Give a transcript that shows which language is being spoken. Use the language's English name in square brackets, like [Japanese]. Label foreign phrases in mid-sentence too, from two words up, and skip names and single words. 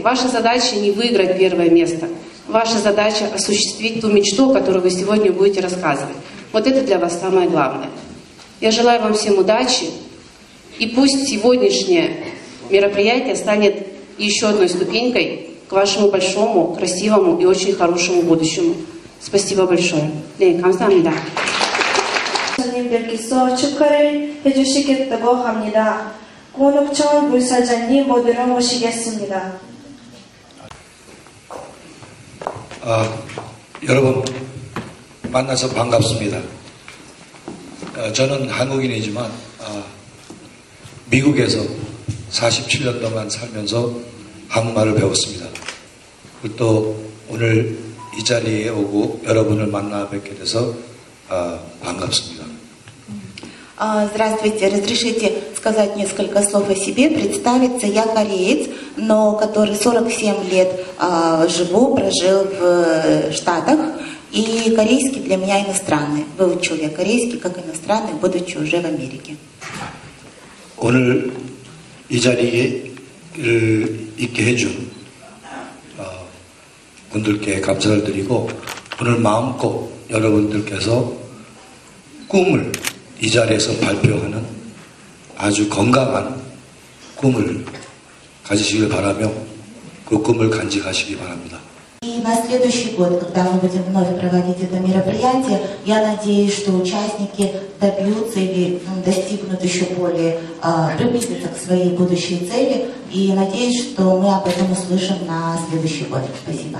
[Russian] Ваша задача не выиграть первое место. Ваша задача осуществить ту мечту, о которой вы сегодня будете рассказывать. Вот это для вас самое главное. Я желаю вам всем удачи. И пусть сегодняшнее мероприятие станет еще одной ступенькой к вашему большому, красивому и очень хорошему будущему. Спасибо большое. [Korean] 네, 감사합니다. 선생님들께서 축하를 해주시겠다고 합니다. 권옥천 불사장님 모두를 모시겠습니다. 여러분 만나서 반갑습니다. 저는 한국인이지만 미국에서 47년 동안 살면서 한국말을 배웠습니다. 또 오늘 이 자리에 오고 여러분을 만나 뵙게 돼서 반갑습니다. [Russian] Здравствуйте, разрешите сказать несколько слов о себе, представиться. Я кореец, но который 47 лет прожил в Штатах, и корейский для меня иностранный. Выучил я корейский как иностранный, будучи уже в Америке. [Korean] 오늘 이 자리에 있게 해준 분들께 감사를 드리고 오늘 마음껏 여러분들께서 꿈을 이 자리에서 발표하는 아주 건강한 꿈을 가지시길 바라며 그 꿈을 간직하시기 바랍니다. [Russian] И на следующий год, когда мы будем вновь проводить это мероприятие, я надеюсь, что участники добьются или достигнут еще более, приблизятся к своей будущей цели. И надеюсь, что мы об этом услышим на следующий год. Спасибо.